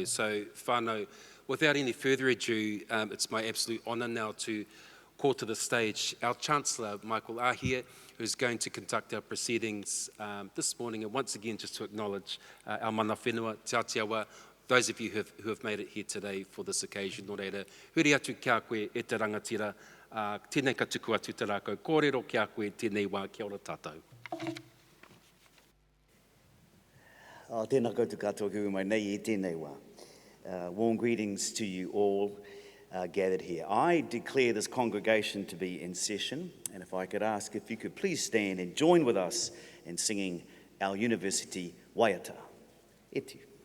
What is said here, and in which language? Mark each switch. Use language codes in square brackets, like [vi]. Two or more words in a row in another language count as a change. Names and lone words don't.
[en] So, whānau, without any further ado, it's my absolute honour now to call to the stage our Chancellor, Michael Ahie, who's going to conduct our proceedings this morning. And once again, just to acknowledge our [mi] mana whenua, [en] Te Aotearoa, those of you who have made it here today for this occasion. [mi] Nō reira, huri atu kia koe e te rangatira, tēnei ka tuku atu te rākau, kōrero kia koe tēnei wā, kia ora tātou. Tēnā koutou katoa ki mai nei I tēnei wā. [en] Warm greetings to you all gathered here. I declare this congregation to be in session, and if I could ask if you could please stand and join with us in singing our university waiata. Etu.